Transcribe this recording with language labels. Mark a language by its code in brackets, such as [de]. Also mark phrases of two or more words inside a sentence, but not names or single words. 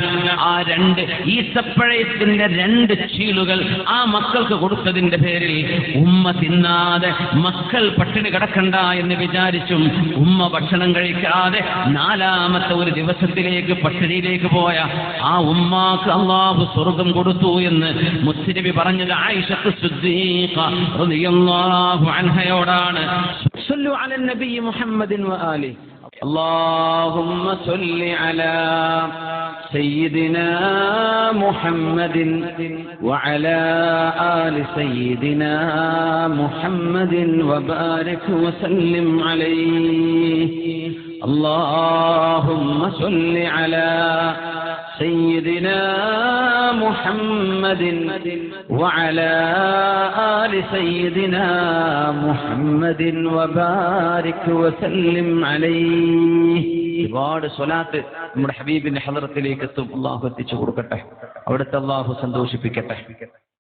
[ml] ആ 2 ഈത്തപ്പഴത്തിന്റെ 2 ചീളുകൾ ആ മക്കൾക്ക് കൊടുത്തതിന്റെ പേരിൽ ഉമ്മ തിന്നാതെ മക്കൾ പട്ടിണി കിടക്കണ്ട എന്ന് വിചാരിച്ചും ഉമ്മ ഭക്ഷണം കഴിക്കാതെ 4ാമത്തെ ഒരു ദിവസത്തിലേക്ക് പട്ടിണിയിലേക്ക് പോയ ആ ഉമ്മാക്ക് അല്ലാഹു സ്വർഗം കൊടുത്തു എന്ന് മുസ്ലിം പറഞ്ഞത് ആയിഷത്ത് സിദ്ദീഖ റളിയല്ലാഹു അൻഹയോടാണ്. [ar] صلوا على النبي محمد وآله. اللهم صل على سيدنا محمد وعلى آل سيدنا محمد وبارك وسلم عليه. اللهم صل على سيدنا محمد وعلى آل سيدنا محمد وبارك وسلم عليه. [ml] ഒരുപാട് സ്വലാത്ത് നമ്മുടെ ഹബീബിന്റെ ഹളറത്തിലേക്ക് എത്തും. അല്ലാഹു എത്തിച്ചു കൊടുക്കട്ടെ. അവിടുത്തെ അല്ലാഹു സന്തോഷിപ്പിക്കട്ടെ.